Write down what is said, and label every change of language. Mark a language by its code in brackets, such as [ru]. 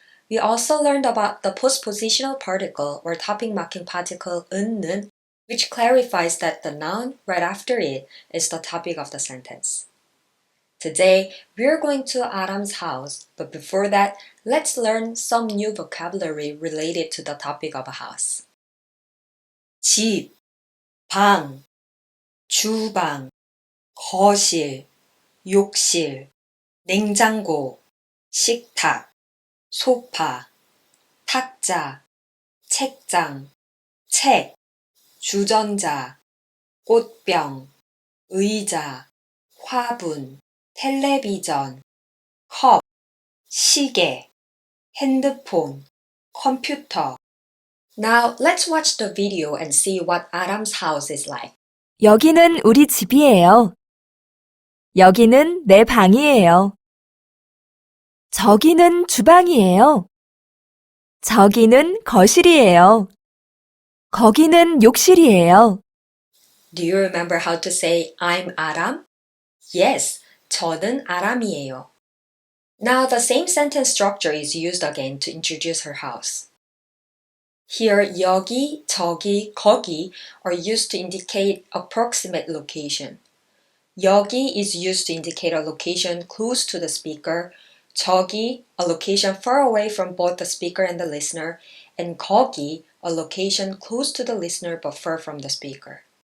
[en] We also learned about the postpositional particle or topic marking particle 은는, which clarifies that the noun right after it is the topic of the sentence. Today, we're going to Aram's house, but before that, let's learn some new vocabulary related to the topic of a house. [ko] 집, 방, 주방, 거실, 욕실, 냉장고, 식탁, 소파, 탁자, 책장, 책, 주전자, 꽃병, 의자, 화분, 텔레비전, 컵, 시계, 핸드폰, 컴퓨터. [en] Now let's watch the video and see what Adam's house is like. [ko] 여기는 우리 집이에요. 여기는 내 방이에요. 저기는 주방이에요. 저기는 거실이에요. 거기는 욕실이에요. [en] Do you remember how to say I'm Adam? [ko] Yes, 저는 아람이에요. [en] Now the same sentence structure is used again to introduce her house. Here, 여기, 저기, 거기 are used to indicate approximate location. 여기 is used to indicate a location close to the speaker, 저기, a location far away from both the speaker and the listener, and 거기, a location close to the listener but far from the speaker.